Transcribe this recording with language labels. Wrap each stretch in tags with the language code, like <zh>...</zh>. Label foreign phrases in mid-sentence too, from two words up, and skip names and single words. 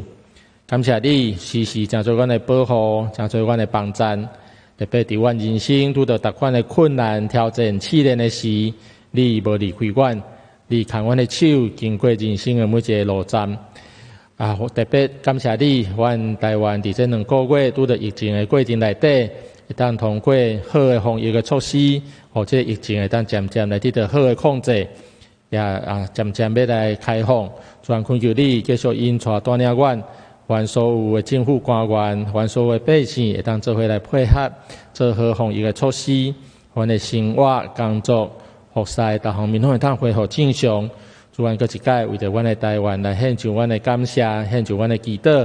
<nan>感谢你，时时成做阮的保护，成做阮的帮衬。特别伫阮人生遇到逐款的困难、挑战、试炼的时，你无离开阮，你牵阮的手，经过人生的每一个路站。特别感谢你，阮台湾伫这2个月拄到疫情的过程内底，会当通过好的防疫的措施，或者疫情会当渐渐来得到好的控制，也渐渐要来开放。全恳求你继续引带带领阮。阮所有的政府官员，阮所有的百姓，会当做伙来配合，做好防疫的措施。阮的生活、工作、服侍，逐方面拢会当恢复正常。主阮搁一届为着阮的台湾来献上阮的感谢，献上阮的祈祷。</nan>